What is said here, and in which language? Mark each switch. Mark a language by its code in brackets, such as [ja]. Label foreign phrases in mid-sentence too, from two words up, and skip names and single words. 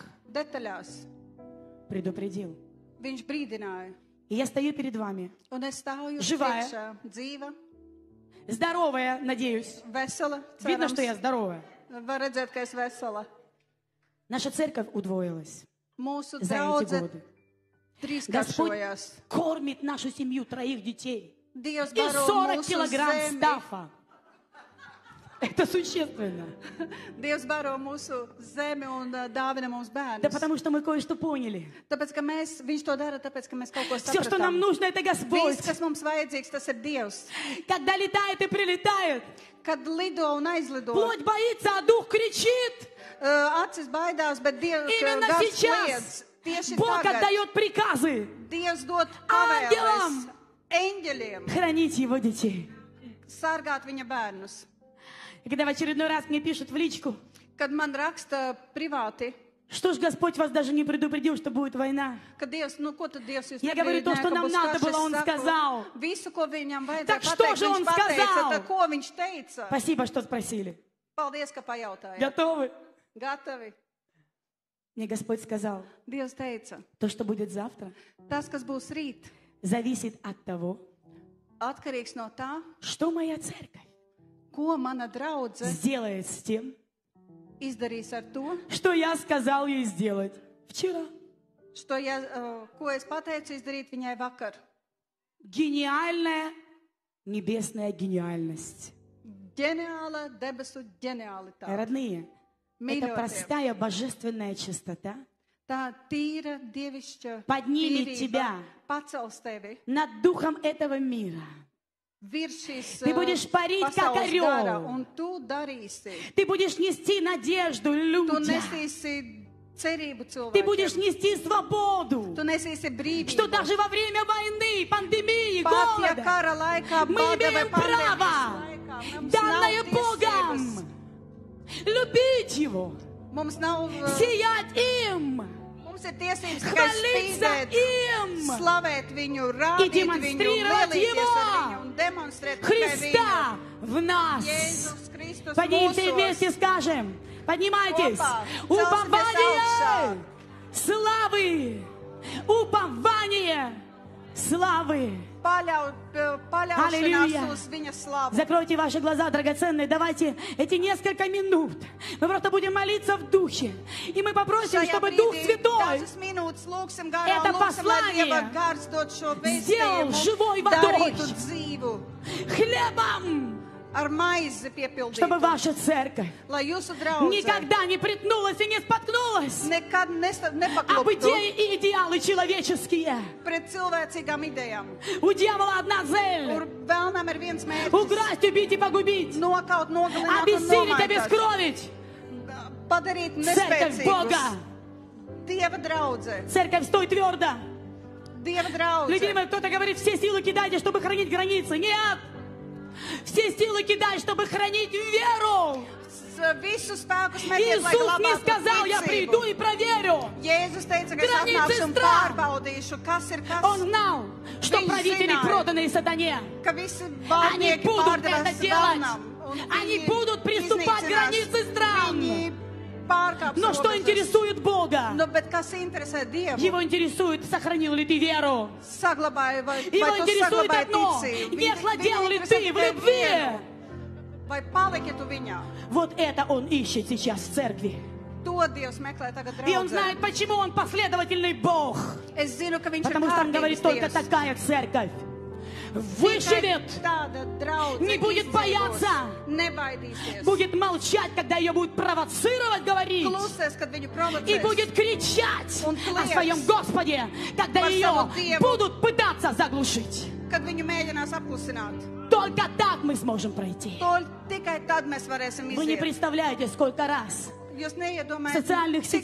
[lv] Detaļās [ru] предупредил. [lv] viņš brīdināja. [ru] И я стою перед вами, [lv] Un es stāvu jūs [ru] Живая. [lv] priekšā, dzīva, [ru] здоровая, надеюсь. [lv] vesela, [ru] Видно, [lv] cerams. [ru] что я здоровая. [lv] Var redzēt, ka es vesela. [ru] Наша церковь удвоилась [lv] Mūsu [ru] за эти [lv] draudze [ru] годы. Господь [lv] trīskāršojās. [ru] кормит нашу семью 3 детей [lv] Dievs [ru] и [lv] baro [ru] 40 [lv] mūsu [ru] килограмм [lv] zemi [ru] стафа. Это существенно. [lv] Dievs baro mūsu zemi un dāvina mums [ru] Да [lv] bērnus. [ru] потому что мы кое-что поняли. [lv] Tāpēc, ka viņš to dara, tāpēc, ka mēs kaut ko [ru] Все, что нам [lv] sapratām. [ru] нужно, это Господь. [lv] Viss, kas mums vajadzīgs, tas ir Dievs. [ru] Когда летает и прилетает, [lv] Kad lido un aizlido, [ru] плоть боится, а дух кричит. [lv] acis baidās, bet Dievs [ru] Именно [lv] gars [ru] сейчас [lv] kliedz. Tieši [ru] Бог [lv] tagad [ru] отдает приказы [lv] Dievs dod [ru] Ангелам. [lv] pavēles eņģeļiem [ru] хранить Его детей. [lv] sargāt viņa bērnus. [ru] И когда в очередной раз мне пишут в личку, [lv] Kad man raksta privāti, [ru] что ж Господь вас даже не предупредил, что будет война. [lv] ka Dievs, nu ko tad Dievs jūs [ru] Я говорю, то, [lv] nebrīdināja, [ru] что [lv] ka [ru] нам [lv] būs [ru] надо [lv] karš? [ru] было, [lv] Es [ru] он [lv] saku, [ru] сказал. [lv] visu, ko viņam vajadzēja [ru] Так что [lv] pateikt, [ru] же [lv] viņš [ru] он [lv] pateica. [ru] сказал? [lv] Tā, ko viņš teica? [ru] Спасибо, что спросили. [lv] Paldies, ka pajautājāt. [ru] Готовы? [lv] Gatavi. [ru] Мне Господь сказал, [lv] Dievs teica, [ru] то, что будет завтра, [lv] tas, kas būs rīt, [ru] зависит от того, [lv] atkarīgs no tā, [ru] что моя церковь [lv] ko mana draudze [ru] сделает с тем, [lv] izdarīs ar to, [ru] что я сказал ей сделать вчера. [lv] ko es pateicu izdarīt viņai vakar. [ru] Гениальная небесная гениальность. [lv] Ģeniāla debesu ģenialitāte. [ru] Родные, это [lv] Mīļotie, [ru] простая божественная чистота [lv] tā tīra dievišķa [ru] поднимет [lv] tīrība [ru] тебя [lv] pacels tevi [ru] над духом этого мира. [lv] virs šīs [ru] Ты будешь парить, как [lv] pasaules [ru] орел. [lv] gara, un tu darīsi. [ru] Ты будешь нести надежду [lv] Tu [ru] людям. [lv] nesīsi cerību [ru] Ты будешь [lv] cilvēkiem. [ru] нести свободу. [lv] Tu nesīsi [ru] Что [lv] brīvību. [ru] даже во время войны, пандемии, [lv] Pat ja [ru] голода, [lv] kara laikā, [ru] мы [lv] bada vai [ru] имеем [lv] pandēmijas [ru] право, [lv] laikā, mums [ru] данное [lv] nav [ru] Богом, [lv] tiesības. [ru] любить Его, [lv] Mums nav, [ru] сиять им, [lv] mums ir tiesības tikai [ru] хвалиться [lv] spīdēt, [ru] им, [lv] slavēt viņu, rādīt viņu, [ru] демонстрировать [lv] lielīties [ru] Его. [lv] ar viņu un demonstrēt tikai viņu. [ru] Христа в нас. [lv] Jēzus Kristus [ru] Поднимемся [lv] mūsos. [ru] вместе, скажем. Поднимайтесь. Опа. Упование славы. Упование славы. [lv] Paļaušanās [ru] Аллилуйя. [lv] uz viņa slavu. [ru] Закройте ваши глаза, драгоценные. Давайте эти несколько минут. Мы просто будем молиться в Духе. И мы попросим, [lv] Šajā [ru] чтобы Дух [lv] brīdī [ru] Святой [lv] dažas minūtes lūksim garā [ru] Это [lv] un lūksim, lai [ru] послание [lv] Dieva gars dod šo [ru] сделал [lv] vēstījumu, [ru] живой водой. [lv] darītu dzīvu, [ru] хлебом, [lv] ar maizi [ru] чтобы [lv] piepildītu, [ru] ваша церковь [lv] lai jūsu draudze [ru] никогда не притнулась и не споткнулась [lv] nekad [ru] об [lv] nepakluptu [ru] идеи и идеалы человеческие. [lv] pret cilvēcīgām idejām. [ru] У дьявола одна [lv] Kur [ru] цель [lv] vēlnam ir viens mērķis [ru] украсть, убить и погубить, [lv] nokaut, nogalināt un [ru] обессилить, [lv] nomaitāties, [ru] обескровить [lv] padarīt [ru] церковь Бога. [lv] nespēcīgus. Dieva draudze, [ru] Церковь, стой твердо. [lv] Dieva draudze. [ru] Любимый, кто-то говорит, все силы кидайте, чтобы хранить границы. Нет! Все силы кидай, чтобы хранить веру. [lv] Visu spēku smetiet, lai [ru] Иисус не [lv] glabātu [ru] сказал, я приду [lv] ticību. [ru] и проверю. [lv] Jēzus teica, ka es Granices atnākšu un strāv. pārbaudīšu, kas ir kas, [ru] Он знал, что [lv] Viņš [ru] правители [lv] zināja. [ru] проданы сатане. [lv] ka visi [ru] Они [lv] vārnieki [ru] будут это [lv] pārdevās [ru] делать. [lv] vēlnam. un [ru] Они [lv] viņi [ru] будут приступать [lv] iznīcinās, [ru] границы стран. [lv] Viņi pārkāps [ru] Но что [lv] robežas. [ru] интересует Бога? [lv] Nu, bet kas interesē Dievu? [ru] Его интересует, сохранил ли ты веру. [lv] Saglabāja, vai [ru] Его [lv] tu [ru] интересует [lv] saglabāji [ru] одно. [lv] ticību? [ru] Не охладел ли [lv] interesē [ru] ты в [lv] tikai [ru] любви? [lv] vienu. Vai paliki tu viņā? [ru] Вот это он ищет сейчас в церкви. [lv] To Dievs meklē tagad [ru] И он [lv] draudzē. [ru] знает, почему он последовательный Бог. [lv] Es zinu, ka viņš [ru] Потому [lv] ir [ru] что он говорит, [lv] kārtības [ru] только [lv] Dievs. [ru] такая церковь [lv] Tikai [ru] выживет, [lv] tāda draudze [ru] не будет [lv] izdzīvos, [ru] бояться. [lv] nebaidīsies. [ru] будет молчать, когда ее будут провоцировать, говорить. [lv] Klusēs, kad viņu [ru] И [lv] provocēs. [ru] будет кричать Он о клянется. своем Господе, когда [lv] Par [ru] ее [lv] savu Dievu. [ru] будут пытаться заглушить. [lv] Kad viņu mēģinās apklusināt. [ru] Только так мы сможем пройти. [lv] Tikai tad mēs varēsim [ru] Вы не [lv] iziet. [ru] представляете, сколько раз [lv] Jūs [ru] в [lv] neiedomājaties, [ru] социальных [lv] cik